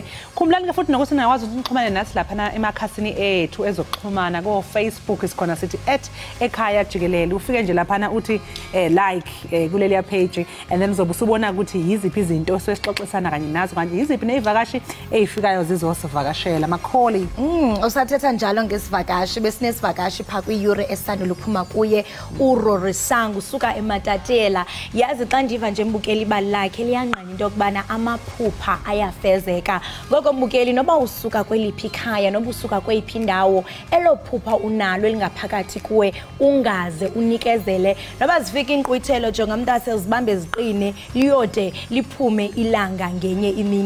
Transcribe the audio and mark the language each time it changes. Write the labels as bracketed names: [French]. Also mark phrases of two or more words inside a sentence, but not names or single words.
[Zulu] Khumbulani ke futhi nokuthi ningakwazi ukuthi nixhumane nathi lapha emakhasini ethu ezokuxhumana ko Facebook isikhona sithi @ekhaya Jikelele. Ufike nje lapha uthi like kuleli page [English] and then [Zulu] uzobe usubona ukuthi yiziphi izinto esixoxisana kanye nazo kanti yiziphi nezivakashi ezifikayo zizosivakashela amakholi. [Xhosa] Usathetha njalo ngesivakashi besinesivakashi pha kwi-Euro esandula ukuphuma kuye uRorisangu usuka eMatatela. Yazi xa ndiva nje mbukeli ibali lakhe liyanqanya into yokubana amaphupha ayafezeka. Ngoko mbukeli noba usuka kweliphi ikhaya noba usuka kweyiphi indawo elo phupha unalo elingaphakathi kuwe ungaze unikezele noba zifika inqwithelo jonga umntase uzibambe ziqine liyode liphume ilanga ngenye imini.